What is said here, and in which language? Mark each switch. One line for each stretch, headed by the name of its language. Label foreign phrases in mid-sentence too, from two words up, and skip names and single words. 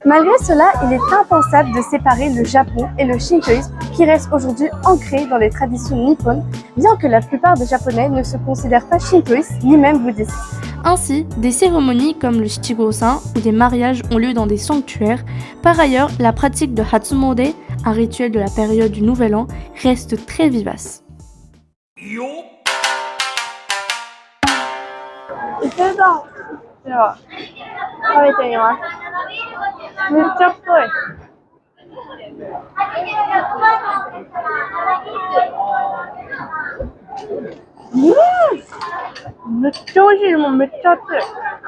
French: Malgré cela, il est impensable de séparer le Japon et le shintoïsme qui restent aujourd'hui ancrés dans les traditions nippones, bien que la plupart des Japonais ne se considèrent pas shintoïstes ni même bouddhistes. Ainsi, des cérémonies comme le Shichigo-san ou des mariages ont lieu dans des sanctuaires. Par ailleurs, la pratique de Hatsumode, un rituel de la période du Nouvel An, reste très vivace.
Japanese: では、食べてみます。めっちゃ太い。めっちゃ美味しい。もうめっちゃ熱い。